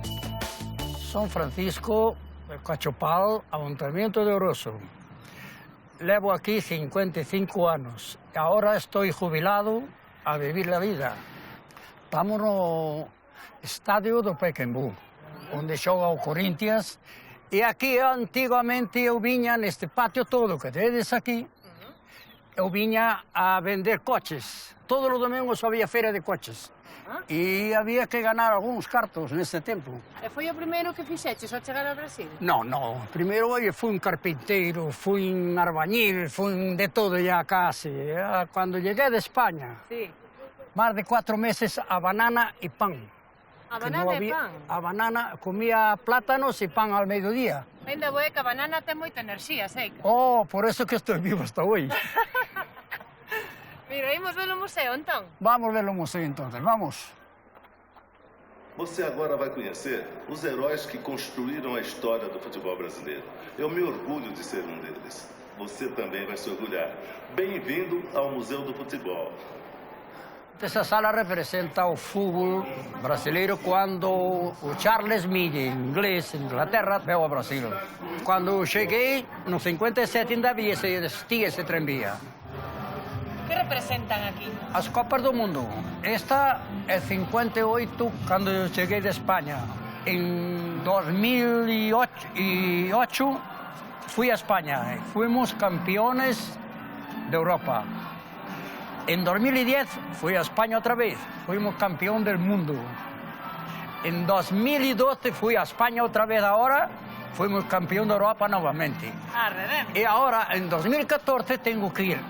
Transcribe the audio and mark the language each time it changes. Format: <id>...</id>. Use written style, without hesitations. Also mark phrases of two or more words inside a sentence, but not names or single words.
<es>São Francisco, Cachopal, Ayuntamiento de Oroso. llevo aquí 55 anos. Ahora estoy jubilado a vivir la vida.</es> <gl>Estamos no estadio do Pacaembu, onde xoga o Corinthians. E aquí, antigamente, eu viña neste patio todo que tedes aquí, eu viña a vender coches. Todos os domingos había feira de coches. E había que ganar algúns cartos nese tempo. E foi o primeiro que fixeches ao chegar ao Brasil? No. Primeiro fui un carpinteiro, fui un arbañil,</gl> <es>fui de todo ya casi. Cuando llegué de España, más de 4 meses a banana y pan.</es> <gl>A banana e pan? A banana, comía plátanos e pan al mediodía. Ainda boa que a banana ten moita enerxía, sei.</gl> <es>Oh, por eso que estou vivo hasta hoy.</es> <gl>Mira, imos ver o museo, entón? Vamos ver o museo,</gl> <es>entonces, vamos.</es> <pt>Você agora vai conhecer os heróis que construíram a história do futebol brasileiro. Eu me orgulho de ser um deles. Você também vai se orgulhar. Bem-vindo ao Museu do Futebol. Essa sala representa o fútbol brasileiro quando o Charles Mille, inglês, Inglaterra, veio ao Brasil. Quando cheguei, no 57 ainda havia esse tranvía.</pt> <gl>Que representan aquí? As Copas do Mundo. Esta é 58, cando eu cheguei de Espanha.</gl> <pt>Em 2008 fui a Espanha.</pt> <es>Fuimos campeones de Europa. En 2010 fui a España otra vez, fuimos campeón del mundo. En 2012 fui a España otra vez ahora, fuimos campeón de Europa nuevamente. Y ahora, en 2014, tengo que ir.</es>